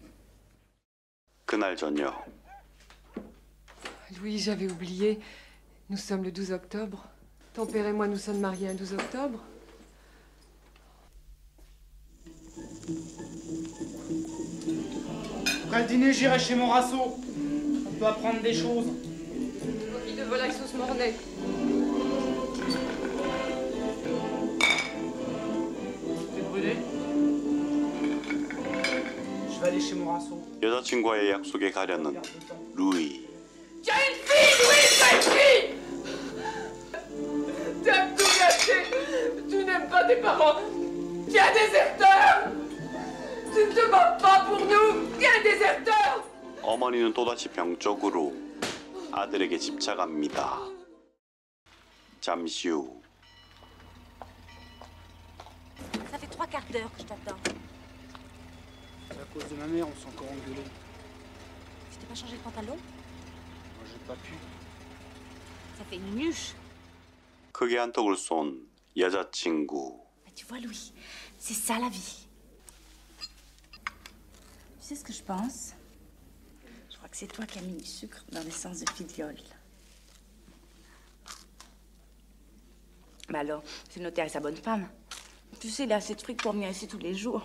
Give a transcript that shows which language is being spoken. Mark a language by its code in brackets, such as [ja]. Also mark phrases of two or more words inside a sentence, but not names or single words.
[ko] 그날 저녁 [fr] Louis, j'avais oublié. Nous sommes le 12 octobre. Ton père et moi, nous sommes mariés un 12 octobre. Après le dîner, j'irai chez Morasso. On peut apprendre des choses. Coquille de volaille sauce mornay. T'es brûlé? Je vais aller chez Morasso. [ko] 여자친구와의 약속에 가려는 루이. [fr] Tu as une fille, Louis, tu as une fille! Tu as tout gâché. Tu n'aimes pas tes parents. Tu es un déserteur. Tu ne te bats pas pour nous. Tu es un déserteur. [ko] 어머니는 또다시 병적으로 아들에게 집착합니다. 잠시 후 [fr] Ça fait 3 quarts d'heure que je t'attends. C'est à cause de ma mère, on s'est encore engueulé. Tu t'es pas changé de pantalon? Moi, j'ai pas pu. Ça fait une nuche. [ko] 크게 한턱을 쏜 여자친구. [fr] Mais tu vois, Louis, c'est ça la vie. Tu sais ce que je pense? Je crois que c'est toi qui as mis du sucre dans l'essence de Filiol. Bah alors, c'est le notaire et sa bonne femme. Tu sais, il a assez de fric pour venir ici tous les jours.